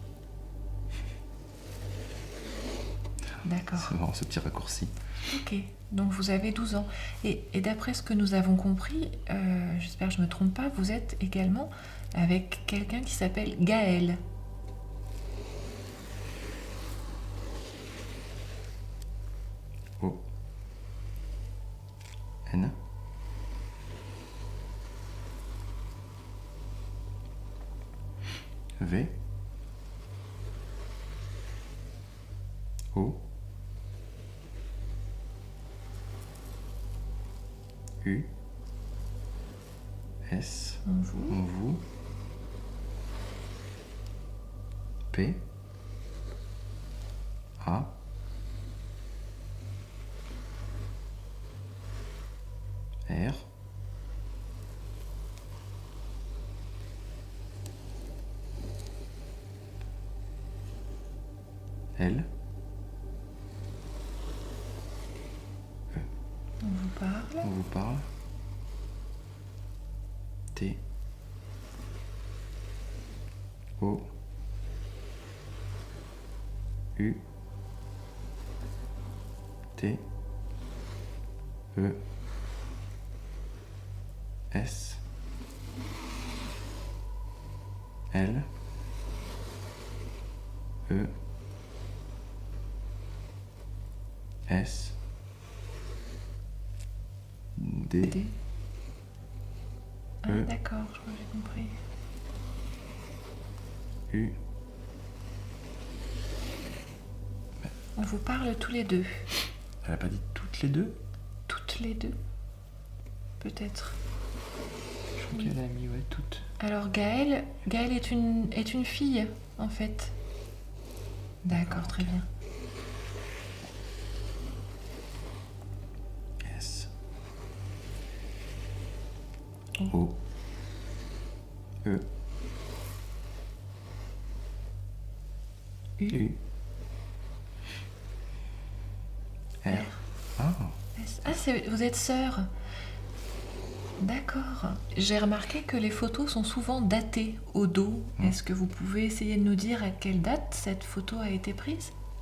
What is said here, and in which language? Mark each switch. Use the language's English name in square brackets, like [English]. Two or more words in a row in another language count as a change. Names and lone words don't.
[French] D'accord. C'est marrant ce petit raccourci. Ok, donc vous avez 12 ans. Et d'après ce que nous avons compris, j'espère que je ne me trompe pas, vous êtes également avec quelqu'un qui s'appelle Gaël. O. N. V. O. U. S. Vous. P. A. R. L. On vous parle. On vous parle. T. O. U. T. E. S. L. E. S. D. D. Ah, E. d'accord, je crois que j'ai compris. U. On vous parle tous les deux. Elle a pas dit toutes les deux? Toutes les deux. Peut-être. Je crois qu'elle a mis toutes. Alors Gaëlle est une fille, en fait. D'accord, très bien. S. O. E. U. R. Ah. Ah, vous êtes sœurs. D'accord. J'ai remarqué que les photos sont souvent datées au dos. Est-ce que vous pouvez essayer de nous dire à quelle date cette photo a été prise?